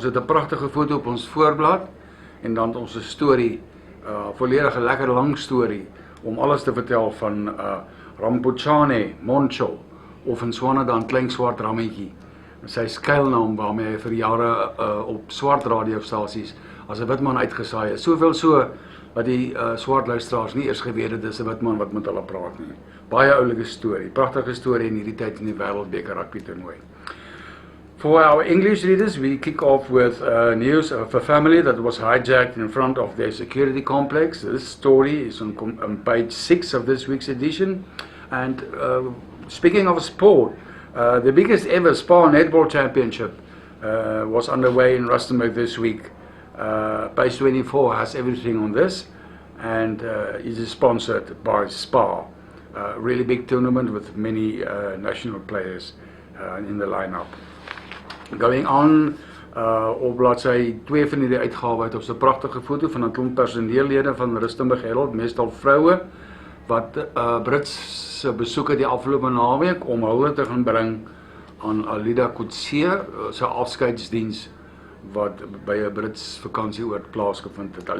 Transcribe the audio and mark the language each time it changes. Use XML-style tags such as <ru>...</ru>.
<af>Ons het 'n pragtige foto op ons voorblad en dan ons 'n storie, volledige lekker lang storie om alles te vertel van Rampochane Moncho, of in Swana dan klein swart rammetjie. Sy skuilnaam waarmee hy vir jare op swart radiostasies as 'n wit man uitgesaai is. Soveel so dat die swart luisteraars nie eers geweet het dis 'n wit man wat met hulle praat nie. Baie oulike storie, pragtige storie in hierdie tyd in die wêreldbeker rugby toernooi.</af> <en>For our English readers, we kick off with news of a family that was hijacked in front of their security complex. This story is on page 6 of this week's edition. And speaking of sport, the biggest ever Spa Netball Championship was underway in Rustenburg this week. Page 24 has everything on this, and it is sponsored by Spa. Really big tournament with many national players in the lineup. Going on,</en> <af>op bladsy 2 van hierdie uitgawe het ons 'n pragtige foto van 'n klomp personeellede van Rustenburg Herald, meestal vroue, wat Britse besoeke die afgelope naweek om hulde te gaan bring aan Alida Coetzee se afskeidsdiens wat by 'n Brits vakansieoord plaasgevind het.</af>